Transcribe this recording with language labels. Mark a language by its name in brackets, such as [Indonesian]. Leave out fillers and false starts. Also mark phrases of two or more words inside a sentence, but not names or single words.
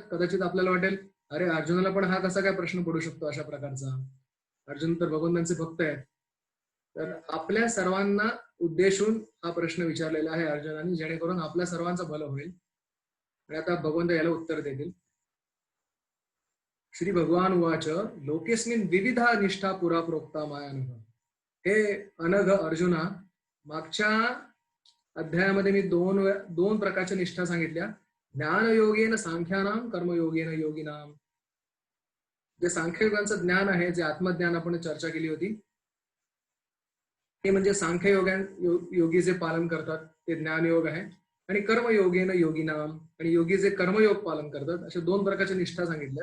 [Marathi] कदाचित आपल्याला वाटेल, अरे अर्जुनाला पण हा कसा काय प्रश्न पडू शकतो अशा प्रकारचा? अर्जुन तर भगवंतांचे भक्त आहेत. तर आपल्या सर्वांना उद्देशून हा प्रश्न विचारलेला आहे अर्जुनाने, जेणेकरून आपल्या सर्वांचं भलं होईल. आणि आता भगवंत याला उत्तर देतील. [Sanskrit] श्री भगवान उवाच लोकेस्मिन विविधा निष्ठा पुरा प्रोक्ता मायानघ. [Marathi] हे अनघ अर्जुना, मागच्या अध्यायामध्ये मी दोन प्रकारच्या निष्ठा सांगितल्या. [Sanskrit] ज्ञानयोगेन सांख्यानाम, कर्मयोगेन योगिनाम. [Marathi] जे सांख्ययोगांचं ज्ञान आहे, जे आत्मज्ञान आपण चर्चा केली होती, ते म्हणजे सांख्य योगी जे पालन करतात ते ज्ञानयोग आहे. आणि [Sanskrit] कर्मयोगेन योगिनाम, [Marathi] आणि योगी जे कर्मयोग पालन करतात, अशा दोन प्रकारच्या निष्ठा सांगितल्या.